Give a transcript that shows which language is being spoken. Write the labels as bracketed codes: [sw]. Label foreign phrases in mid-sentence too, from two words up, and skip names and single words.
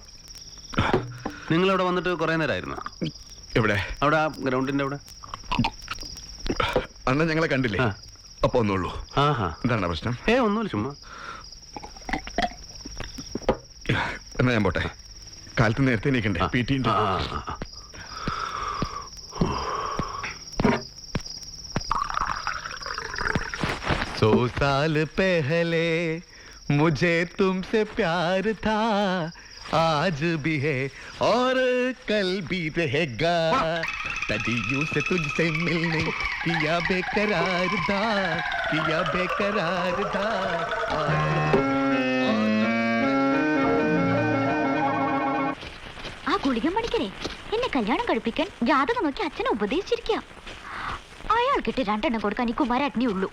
[ml] നിങ്ങൾ അവിടെ വന്നിട്ട് കുറെ നേരമായിരുന്നു? എവിടെ? അവിടെ ഗ്രൗണ്ടിന്റെ അവിടെ. അന്ന് ഞങ്ങളെ കണ്ടില്ലേ? ആ. അപ്പൊ ഒന്നുള്ളൂ. ആഹാ, എന്താണ് പ്രശ്നം? ഒന്നുമില്ല, ചുമ്മാ. എന്നാ ഞാൻ പോട്ടെ. കാലത്ത് നേരത്തെ നീക്കണ്ടേ? PT ഉണ്ട്. [hi] सौ साल पहले मुझे तुमसे प्यार था, आज भी है और कल भी रहेगा. सदियों से तुझसे मिलने किया बेकरार था, किया बेकरार था. [ml] ആ ഗുളികൻ പണിക്കരെ എന്നെ കല്യാണം കഴിപ്പിക്കാൻ ജാതകം നോക്കി അച്ഛനെ ഉപദേശിച്ചിരിക്കുക. അയാൾക്കിട്ട് 2 എണ്ണം കൊടുക്കാൻ ഈ കുമാരേട്ടനേ ഉള്ളൂ.